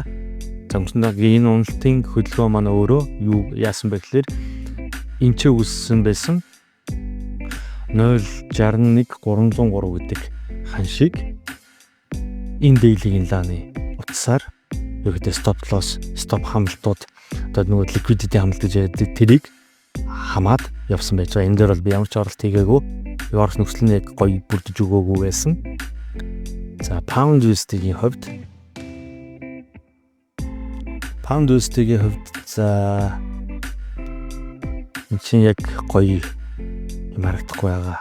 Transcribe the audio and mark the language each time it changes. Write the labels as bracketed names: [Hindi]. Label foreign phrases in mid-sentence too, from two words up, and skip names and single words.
[Mongolian] За энэ уналтын хөдөлгөөн маань өөрөө юу яасан бэ гэхээр энэ ч үүссэн байсан 0.61 303 гэдэг ханшиг энэ дийлгийн лааны утсаар ерөөхдөө [English] stop loss, [Mongolian] stop хамлтууд одоо нөгөө liquidity хамлт гэж ярьдаг тэрийг хамаад явсан байж байгаа. Энэ дээр бол би ямар ч оролт хийгээгүй. Орох нөхцөл нь яг гоё бүрдэж өгөөгүй байсан. За [English] pound USD- [Mongolian] ийн хувьд за энэ чинь яг гоё юм харагдахгүй байгаа.